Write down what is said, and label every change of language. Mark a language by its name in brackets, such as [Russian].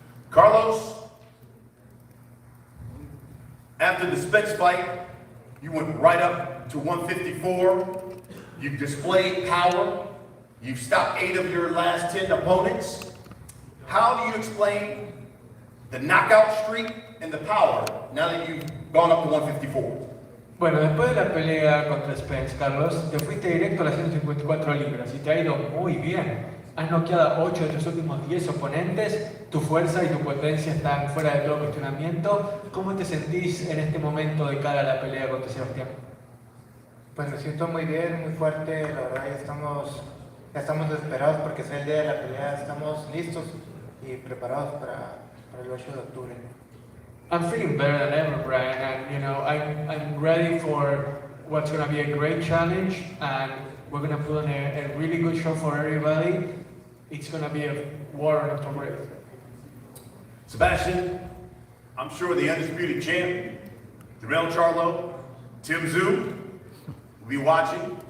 [English] Carlos, after the Spence fight, you went right up to 154. You've displayed power. You've stopped 8 of your last 10 opponents. How do you explain the knockout streak and the power now that you've gone up to 154? [Spanish] Bueno, después de la pelea contra Spence, Carlos, te fuiste directo a las 154 libras y te ha ido muy bien. Has noqueado a 8 de tus últimos 10 oponentes, tu fuerza y tu potencia están fuera de todo cuestionamiento. ¿Cómo te sentís en este momento de cara a la pelea contra Sebastián? Pues me siento muy bien, muy fuerte, la verdad ya estamos desesperados porque es el día de la pelea, estamos listos y preparados para el 8 de octubre. [English] I'm feeling better than ever, Brian, and you know, I'm ready for what's going to be a great challenge, and we're going to put on a really good show for everybody. It's going to be a war on October 8th. Sebastian, I'm sure the undisputed champ, Terrell Charlo, Tim Zoo, will be watching.